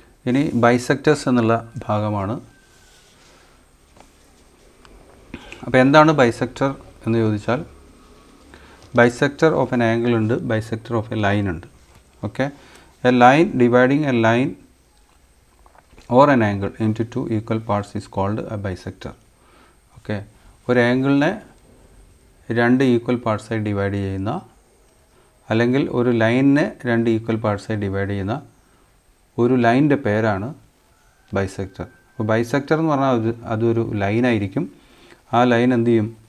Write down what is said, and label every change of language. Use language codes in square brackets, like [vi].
[ml] ഇനി ബൈസെക്ടേഴ്സ് എന്നുള്ള ഭാഗമാണ്. അപ്പോൾ എന്താണ് ബൈസെക്ടർ എന്ന് ചോദിച്ചാൽ, ബൈസെക്ടർ ഓഫ് എൻ ആംഗിൾ ഉണ്ട്, ബൈസെക്ടർ ഓഫ് എ ലൈൻ ഉണ്ട്. [en] Okay, a line dividing a line or an angle into two equal parts is called a bisector. [ml] Okay, ഒരു ആംഗിളിനെ രണ്ട് ഈക്വൽ പാർട്സായി ഡിവൈഡ് ചെയ്യുന്ന അല്ലെങ്കിൽ ഒരു ലൈനിനെ രണ്ട് ഈക്വൽ പാർട്സായി ഡിവൈഡ് ചെയ്യുന്ന ഒരു ലൈനിൻ്റെ പേരാണ് ബൈസെക്ടർ. അപ്പോൾ ബൈസെക്ടർ എന്ന് പറഞ്ഞാൽ അതൊരു ലൈനായിരിക്കും. ആ ലൈൻ എന്ത് ചെയ്യും?